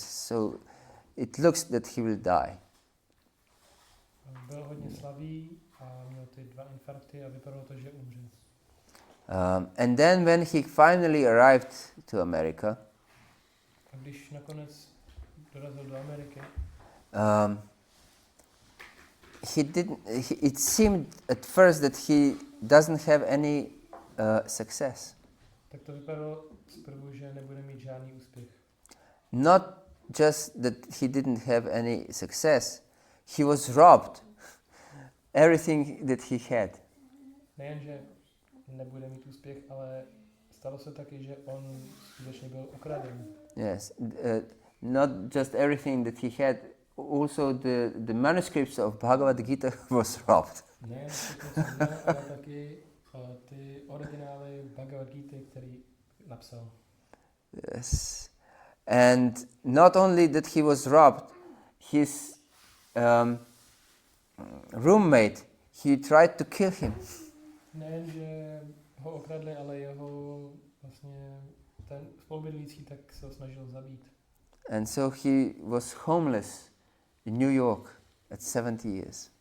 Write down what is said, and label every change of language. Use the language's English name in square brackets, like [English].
[English] So it looks that he will die. [Czech] Byl hodně slabý a měl ty 2 infarkty a vypadalo to, že umře. [English] And then when he finally arrived to America, [Czech] A když nakonec dorazil do Ameriky, [English] it seemed at first that he doesn't have any success. [Czech] tak to vypadalo zprvu, že nebude mít žádný úspěch. [English] Not just that he didn't have any success, he was robbed everything that he had. [Czech] Nejen, že nebude mít úspěch, ale stalo se taky, že on skutečně byl okraden. [English] Yes, not just everything that he had, also the manuscripts of Bhagavad-gita was robbed. [Czech] Nejen všechno, co měl, ale taky ty originály Bhagavad-gity, který napsal. [English] Yes, and not only that he was robbed, his roommate, he tried to kill him. [Czech] Nejen, že ho okradli, ale jeho vlastně ten spolubydlící tak se ho snažil zabít. [English] And so he was homeless in New York at 70 years.